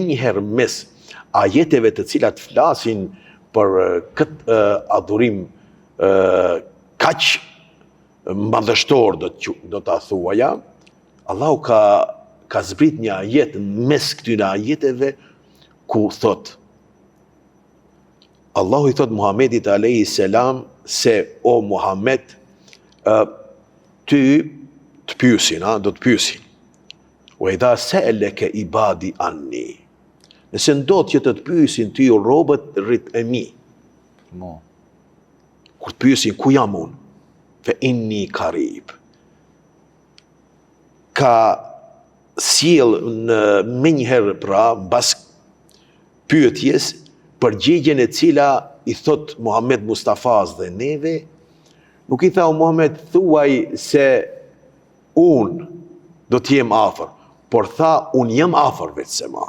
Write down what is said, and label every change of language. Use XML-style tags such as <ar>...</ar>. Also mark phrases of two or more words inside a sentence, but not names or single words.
<sq>njëherë mes ajeteve të cilat flasin për këtë adhurim kaq madhështor do ta thuaja, Allahu ka zbrit një ajet mes këtyre ajeteve ku thot Allahu i thot Muhamedit</sq> <ar>عليه السلام</ar> <sq>se o Muhammed, ty të pyesin, do të pyesin.</sq> <ar>وإذا سألك عبادي عني.</ar> <sq>Nëse ndodh që të pyesin ty robët rrit e mi. Kur të pyesin ku jam unë,</sq> <ar>فإني قريب.</ar> <sq>Ka sjell në menjëherë pra mbas pyetjes përgjigjen e cila i thot Muhammed Mustafas dhe neve, nuk i tha o Muhammed thuaj se unë do t'jem afër, por tha unë jem afër veç se ma.</sq>